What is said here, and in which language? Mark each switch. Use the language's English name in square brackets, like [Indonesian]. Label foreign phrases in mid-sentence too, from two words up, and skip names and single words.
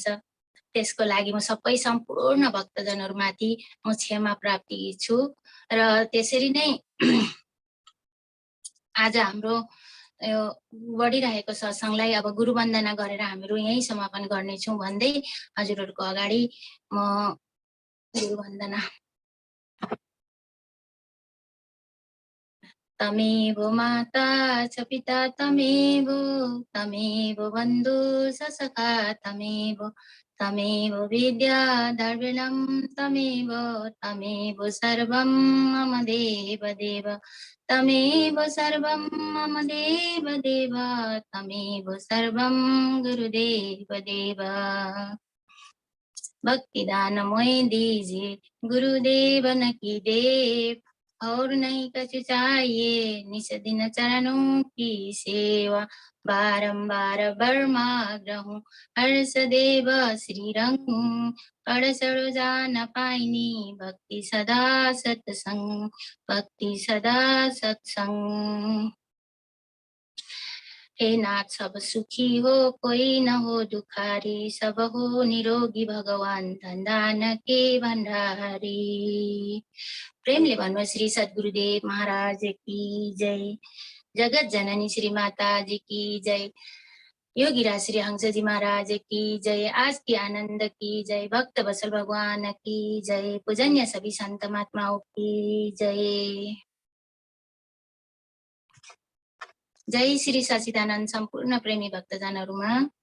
[Nepali] त्यसको लागि म सबै सम्पूर्ण भक्तजनहरूमाथि म क्षमा प्राप्ति छु। र त्यसरी नै आज हाम्रो यो बढिरहेको सत्सङ्गलाई अब गुरु वन्दना गरेर हामीहरू यही समापन गर्नेछौँ भन्दै हजुरहरूको अगाडि म गुरु वन्दना। [Sanskrit] तमेव माता च पिता तमेव बन्धु स सखा तमेव विद्या द्रविणं तमेव सर्वं मम देव तमेव सर्वं मम देव तमेव सर्वं गुरुदेव [Hindi] भक्तिदान मोय दीजिए गुरुदेव न की देव, और नहीं कछु चाहिए निस दिन चरणों की सेवा, बारंबार बर्माग्रहूं हर सदैव श्री रंग, पढ़ सड़ जा न पाइनी भक्ति सदा सत्संग। हे नाथ सब सुखी हो कोई न हो दुखारी, सब हो निरोगी भगवान धनदान के भण्डारी। [Nepali] प्रेमले भन्नु [Hindi] श्री सद्गुरुदेव महाराज की जय, जगत जननी श्री माता जी की जय, योगीराज श्री हंस जी महाराज की जय, आज की आनंद की जय, भक्त वत्सल भगवान की जय, पूजन्य सभी संत महात्माओं की जय। [Nepali] जय श्री सच्चिदानन्द सम्पूर्ण प्रेमी भक्तजनहरूमा